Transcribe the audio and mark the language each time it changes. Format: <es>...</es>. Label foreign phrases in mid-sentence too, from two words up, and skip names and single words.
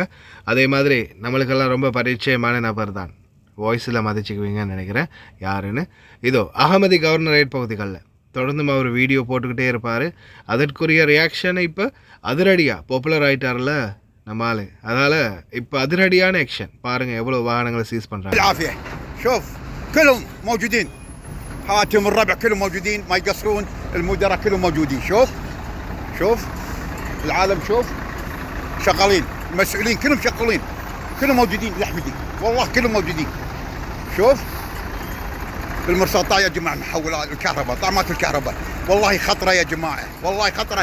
<ta>அதே மாதிரி நம்மளுக்கெல்லாம் ரொம்ப பரிச்சயமான நபர் தான், வாய்ஸில் மதிச்சுக்குவீங்கன்னு நினைக்கிறேன் யாருன்னு. இதோ அகமதி கவர்னரேட் பகுதிகளில் தொடர்ந்தும் அவர் வீடியோ போட்டுக்கிட்டே இருப்பார். அதற்குரிய ரியாக்ஷனை இப்போ அதிரடியாக பாப்புலர் ஆகிட்டார்ல நம்ம ஆளு, அதனால் இப்போ அதிரடியான ஆக்ஷன் பாருங்கள். எவ்வளோ வாகனங்களை சீஸ் பண்ணுறாங்க.</ta> <ar>شوف كلهم موجودين، هاتم الربع كلهم موجودين، ما يقصرون، المدراء كلهم موجودين. شوف العالم، شوف شغالين، المسؤولين كلهم شغالين، كلهم موجودين. الأحمدي والله كلهم موجودين. شوف بالمرصاد يا جماعة، محولات الكهرباء، طعمات الكهرباء والله خطرة يا جماعة، والله خطرة.</ar>